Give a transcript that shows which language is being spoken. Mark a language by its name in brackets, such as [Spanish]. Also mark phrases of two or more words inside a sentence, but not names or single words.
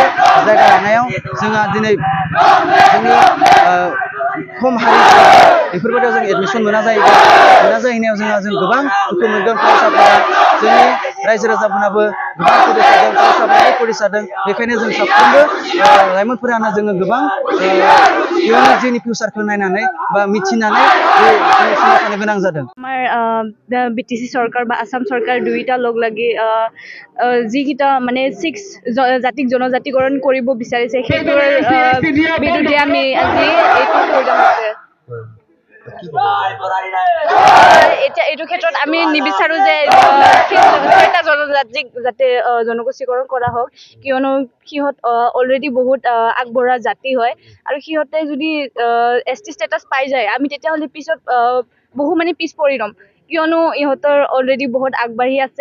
[Bodo] जायगा लानायाव जोंहा दिनै जोंनि खम हारिफोरा बेफोरबायदियाव जों एडमिसन मोना जाहैनायाव जों गोबां दुखु मोनगोन फरायसाफोरा जोंनि रायजो राजाफोराबो गोबां फरायसादों फरायसाफोराबो फरायसादों बेखायनो जों साफ्रोमबो लाइमोनफोरानो जोङो गोबां इयुननि जोंनि फिउचारखौ नायनानै बा मिथिनानै जोङो सोमावसारनो गोनां जादों [Assamese] আমাৰ বিটিচি চৰকাৰ বা আসাম চৰকাৰ দুইটা লগ লাগি যিকেইটা মানে 6 জাতিক জনজাতিকৰণ কৰিব বিচাৰিছে সেইটোৰ বিৰুদ্ধে আমি আজি এইটো প্ৰগ্ৰাম আছে কি ক'ব? এতিয়া এইটো ক্ষেত্ৰত আমি নিবিচাৰো যে ছয়টা জনজাতিক যাতে জনগোষ্ঠীকৰণ কৰা হওক, কিয়নো সিহঁত অলৰেডি বহুত আগবঢ়া জাতি হয়, আৰু সিহঁতে যদি [English] ST status [Assamese] পাই যায়, আমি তেতিয়াহ'লে পিছত বহু মানে পিছ পৰি ৰ'ম, কিয়নো ইহঁতৰ অলৰেডি বহুত আগবাঢ়ি আছে।